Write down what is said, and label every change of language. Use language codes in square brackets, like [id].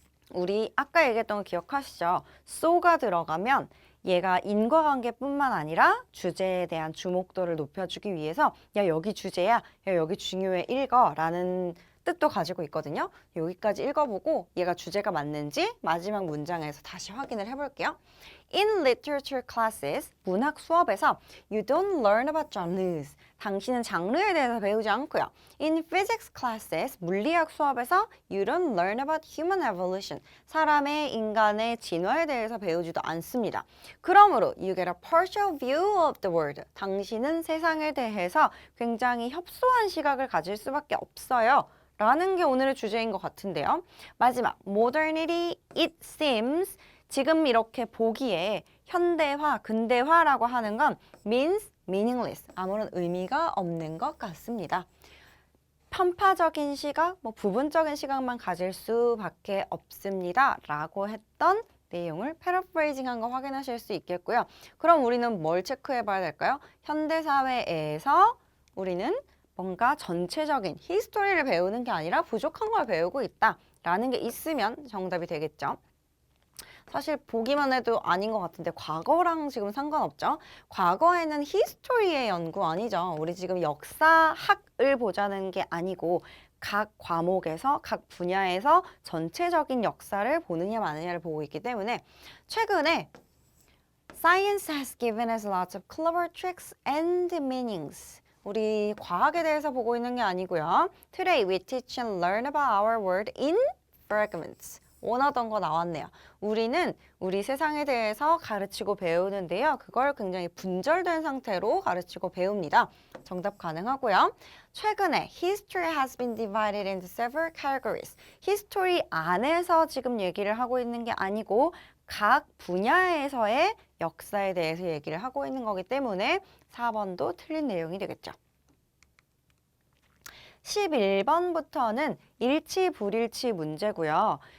[ko] 우리 아까 얘기했던 거 기억하시죠? so가 들어가면 얘가 인과관계뿐만 아니라 주제에 대한 주목도를 높여주기 위해서 야 여기 주제야, 야 여기 중요해 읽어 라는 뜻도 가지고 있거든요. 여기까지 읽어보고 얘가 주제가 맞는지 마지막 문장에서 다시 확인을 해볼게요. [en] In literature classes, [ko] 문학 수업에서 [en] you don't learn about genres. [ko] 당신은 장르에 대해서 배우지 않고요. [en] In physics classes, [ko] 물리학 수업에서 [en] you don't learn about human evolution. [ko] 사람의 인간의 진화에 대해서 배우지도 않습니다. 그러므로 [en] you get a partial view of the world. [ko] 당신은 세상에 대해서 굉장히 협소한 시각을 가질 수밖에 없어요. 라는 게 오늘의 주제인 것 같은데요. [en] 마지막, modernity, it seems. [ko] 지금 이렇게 보기에 현대화, 근대화라고 하는 건 [en] means meaningless. [ko] 아무런 의미가 없는 것 같습니다. 편파적인 시각, 부분적인 시각만 가질 수밖에 없습니다. 라고 했던 내용을 패러프레이징 한 거 확인하실 수 있겠고요. 그럼 우리는 뭘 체크해 봐야 될까요? 현대사회에서 우리는 뭔가 전체적인 히스토리를 배우는 게 아니라 부족한 걸 배우고 있다라는 게 있으면 정답이 되겠죠. 사실 보기만 해도 아닌 것 같은데 과거랑 지금 상관없죠? 과거에는 히스토리의 연구 아니죠. 우리 지금 역사학을 보자는 게 아니고 각 과목에서 각 분야에서 전체적인 역사를 보느냐 마느냐를 보고 있기 때문에 최근에 [en] Science has given us lots of clever tricks and meanings. [ko] 우리 과학에 대해서 보고 있는 게 아니고요. [en] Today we teach and learn about our world in fragments. [ko] 원하던 거 나왔네요. 우리는 우리 세상에 대해서 가르치고 배우는데요. 그걸 굉장히 분절된 상태로 가르치고 배웁니다. 정답 가능하고요. 최근에 [en] History has been divided into several categories. [ko] History 안에서 지금 얘기를 하고 있는 게 아니고 각 분야에서의 역사에 대해서 얘기를 하고 있는 거기 때문에 4번도 틀린 내용이 되겠죠. 11번부터는 일치 불일치 문제고요.